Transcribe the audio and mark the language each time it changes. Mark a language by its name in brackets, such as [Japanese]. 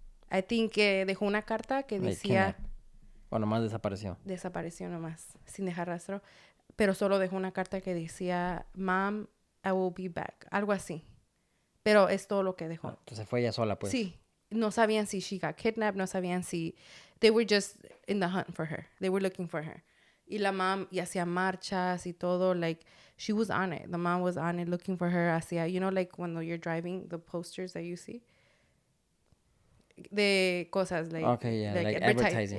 [English] I think [Spanish] dejó una carta que decía... O nomás desapareció. Desapareció nomás, sin dejar rastro. Pero solo dejó una carta que decía, [English] Mom, I will be back. [Spanish] Algo así. Pero es todo lo que dejó. Entonces fue ella sola, pues. Sí. No sabían si [English] she got kidnapped. [Spanish] No sabían si... [English] They were just in the hunt for her. They were looking for her. [Spanish] Y la mom y hacía marchas y todo. [English] Like, she was on it. The mom was on it looking for her. [Spanish] Hacía, [English] you know, like when you're driving, the posters that you see. [Spanish] De cosas, like... [English] Okay, yeah, like advertising.